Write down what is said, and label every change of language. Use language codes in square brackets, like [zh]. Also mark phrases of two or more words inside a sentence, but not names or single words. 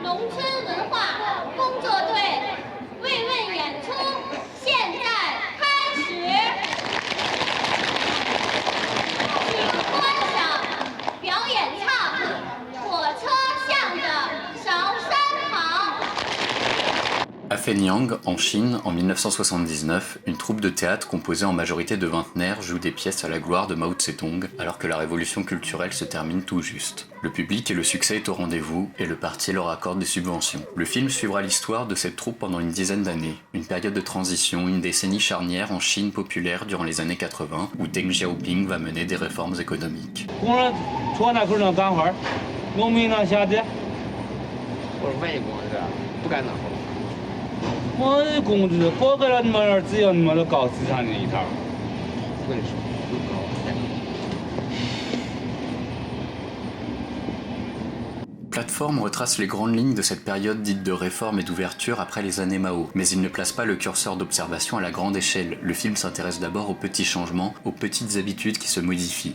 [zh] 村文化工作队慰问演出现在开始，请观赏表演唱《火车向着韶山跑》。 [fr] À Fenyang, en Chine, en 1979, une troupe de théâtre composée en majorité de vingtenaires joue des pièces à la gloire de Mao Tse-tung, alors que la révolution culturelle se termine tout juste. Le public et le succès est au rendez-vous, et le parti leur accorde des subventions. Le film suivra l'histoire de cette troupe pendant une dizaine d'années, une période de transition, une décennie charnière en Chine populaire durant les années 80, où Deng Xiaoping va mener des réformes économiques. [zh] 我的工资拨给了你们，只要你们都搞资产这一套。我跟你说，不搞。 [fr] Plateforme retrace les grandes lignes de cette période dite de réforme et d'ouverture après les années Mao, mais il ne place pas le curseur d'observation à la grande échelle. Le film s'intéresse d'abord aux petits changements, aux petites habitudes qui se modifient.